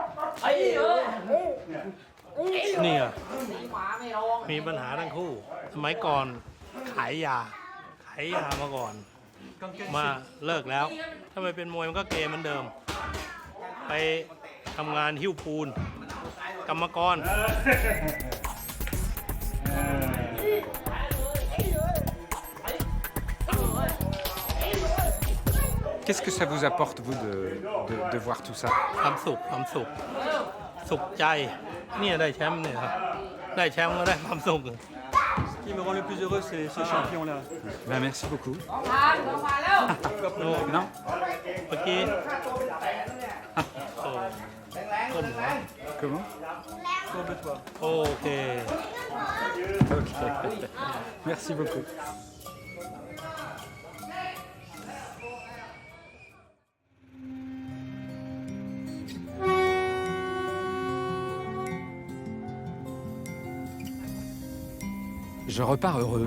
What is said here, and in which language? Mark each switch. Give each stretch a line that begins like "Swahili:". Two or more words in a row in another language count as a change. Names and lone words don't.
Thai: เนี่ยมีปัญหาทั้งคู่สมัยก่อนขายยามาก่อนมาเลิกแล้วถ้าไปเป็นมวยมันก็เกย์เหมือนเดิมไปทำงานหิ้วปูนกรรมกร
French: Qu'est-ce que ça vous apporte, vous, de voir tout ça?
Thai: ความสุขใจเนี่ยได้แชมป์เนี่ยครับได้แชมป์ก็ได้ความสุข
French: Ce qui me rend le plus heureux, c'est ce champion-là. Ben, merci beaucoup. Non. Non?
Thai: เมื่อกี้ก้มหัว
French: Comment? Courbe-toi.
Thai: โอเค
French: Ok. Merci beaucoup. Je repars heureux.